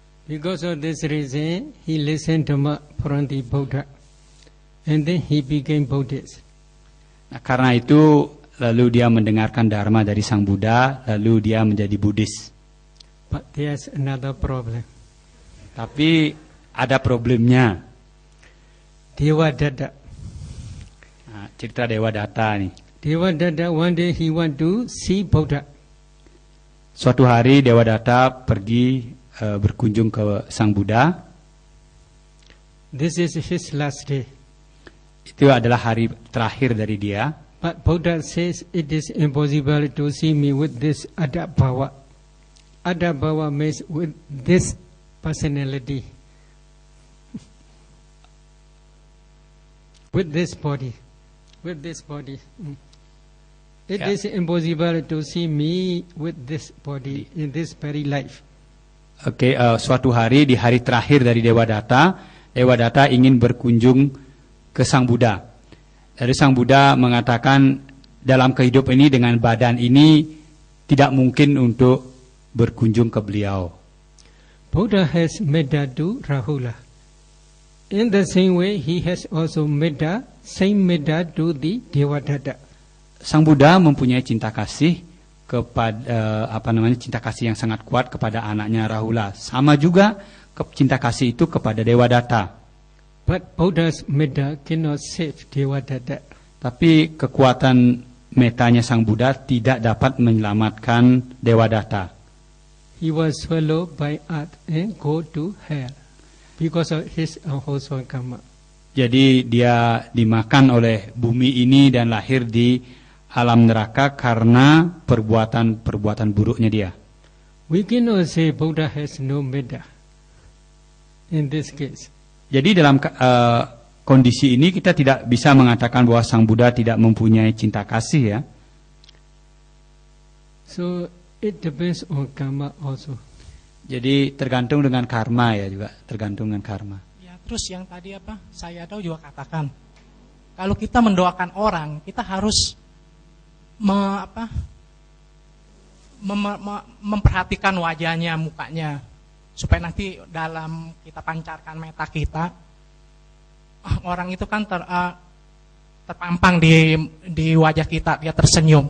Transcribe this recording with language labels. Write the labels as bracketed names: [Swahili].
[English] Because of this reason, he listened to from the Buddha, and then he became Buddhist. [Indonesian] Nah, karena itu lalu dia mendengarkan dharma dari Sang Buddha, lalu dia menjadi Buddhis. [English] But there's another problem. [Indonesian] Tapi ada problemnya. [English] Dewa Dada. [Indonesian] Nah, cerita Dewa Data nih. [English] Dewa Dada, one day he went to see Buddha. [Indonesian] Suatu hari Dewa Data pergi berkunjung ke Sang Buddha. [English] This is his last day. [Indonesian] Itu adalah hari terakhir dari dia. [English] But Buddha says it is impossible to see me with this Adabhava. Adabhava means with this personality. With this body. With this body. It is impossible to see me with this body in this very life. [Indonesian] Oke, suatu hari di hari terakhir dari Dewa Data ingin berkunjung ke Sang Buddha. Dari Sang Buddha mengatakan dalam kehidupan ini dengan badan ini tidak mungkin untuk berkunjung ke beliau. [English] Buddha has metta to Rahula. In the same way, he has also same metta to the Devadatta. [Indonesian] Sang Buddha mempunyai cinta kasih kepada cinta kasih yang sangat kuat kepada anaknya Rahula. Sama juga cinta kasih itu kepada Dewa Data. [English] But Buddha's metta cannot save Devadatta. [Indonesian] Tapi kekuatan metanya Sang Buddha tidak dapat menyelamatkan Dewa Data. [English] He was swallowed by earth and go to hell because of his unwholesome karma. [Indonesian] Jadi dia dimakan oleh bumi ini dan lahir di alam neraka karena perbuatan buruknya dia. [English] We cannot say Buddha has no metta in this case. [Indonesian] Jadi dalam kondisi ini kita tidak bisa mengatakan bahwa Sang Buddha tidak mempunyai cinta kasih ya. [English] So it depends on karma also. [Indonesian] Jadi tergantung dengan karma ya juga, tergantung dengan karma. Ya, terus yang tadi saya tahu juga katakan, kalau kita mendoakan orang, kita harus memperhatikan wajahnya, mukanya, supaya nanti dalam kita pancarkan meta kita, orang itu kan terpampang di wajah kita, dia tersenyum.